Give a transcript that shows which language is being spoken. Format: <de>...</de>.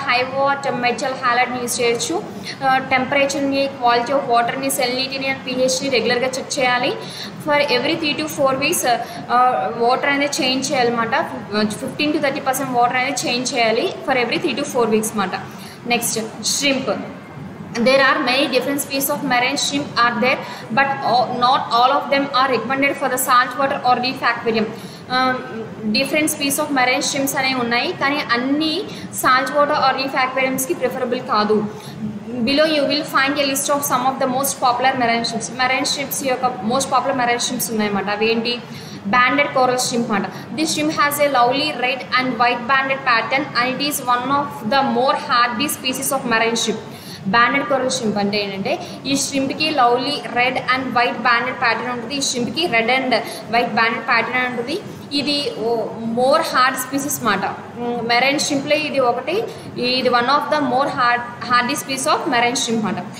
<te>High what metal హ్యాలైడ్ని use చేయొచ్చు. టెంపరేచర్ని, quality of వాటర్ని, సెలినిటీని and pHని రెగ్యులర్గా చెక్ చేయాలి. For every 3 to 4 weeks water అనేది చేంజ్ చేయాలన్నమాట. 15 to 30% వాటర్ అనేది చేంజ్ చేయాలి ఫర్ ఎవ్రీ 3 to 4 weeks అన్నమాట. Next, shrimp.</te> <en>There are many different species of marine shrimp are there, but not all of them are recommended for the saltwater or reef aquarium. Different species of marine shrimps</en> <te>అనేవి ఉన్నాయి, కానీ అన్ని salt water are reef aquariumsకి preferable కాదు.</te> <en>Below you will find a list of some of the most popular marine shrimps.</en> <te>Marine shrimps యొక్క</te> <en>most popular marine shrimps</en> <te>ఉన్నాయన్నమాట. అవి ఏంటి? Banded coral shrimp మాట.</te> <en>This shrimp has a lovely red and white banded pattern and it is one of the more hardy species of marine shrimp.</en> <te>Banded coral shrimp అంటే ఏంటంటే ఈ షింప్కి lovely red and white banded pattern ఉంటుంది. ఈ షింప్కి red and white banded pattern ఉంటుంది. ఇది more hard species మాట.</te> <en>Marine షింప్లో ఇది one of the more hardy species of marine shrimp మాట.</en>